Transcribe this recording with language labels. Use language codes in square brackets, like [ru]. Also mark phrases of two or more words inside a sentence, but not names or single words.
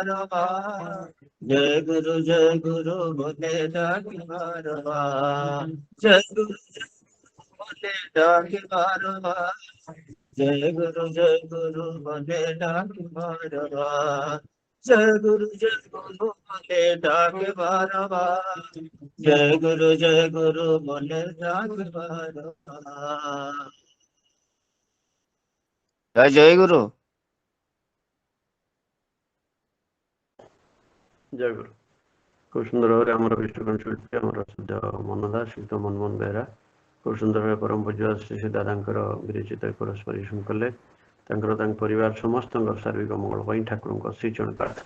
[bn] বার, জয় গুরু বলে ডাকিবার বার, জয় গুরু বলে ডাকিবার বার, জয় গুরু বলে ডাকিবার বার, জয় গুরু বলে ডাকিবার বার, জয় গুরু বলে ডাকিবার বার। জয় গুরু। [or] ଜୟ ଗୁରୁ। ଖୁବ ସୁନ୍ଦର ଭାବରେ ଆମର ବିଷ୍ଣୁକରଣ ଶିଳ୍ପୀ ଆମର ସଦ୍ୟ ମନଦା ଶିକ୍ଷକ ମନମୋହନ ବେହେରା ଖୁବ ସୁନ୍ଦର ଭାବେ ପରମ ପୂଜ୍ୟ ଶ୍ରୀ ଦାଦାଙ୍କର ବିରଚିତ କୋରସ୍ ପରିବେଷଣ କଲେ। ତାଙ୍କର ତାଙ୍କ ପରିବାର ସମସ୍ତଙ୍କର ଶାରୀରିକ ମଙ୍ଗଳ ପାଇଁ ଠାକୁରଙ୍କ ଶ୍ରୀଚରଣ ପ୍ରାର୍ଥନା।